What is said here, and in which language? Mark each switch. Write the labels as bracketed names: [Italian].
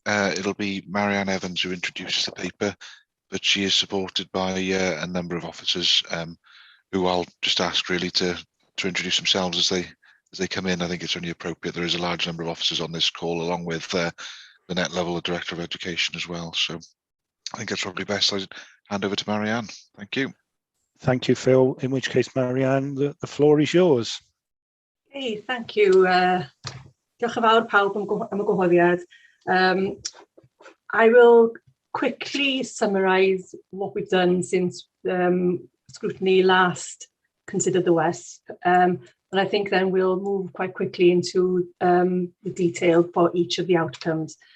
[English] It'll be Marianne Evans who introduces the paper, but she is supported by a number of officers who I'll just ask really to introduce themselves as they come in. I think it's only appropriate. There is a large number of officers on this call, along with the net level Director of Education as well. So I think it's probably best I hand over to Marianne. Thank you. Thank you, Phil. In which case, Marianne, the floor is yours. Hey, thank you. [Welsh] Diolch yn fawr pawb am y gwahoddiad. [English] I will quickly summarise what we've done since scrutiny last considered the WESP, and I think then we'll move quite quickly into the detail for each of the outcomes.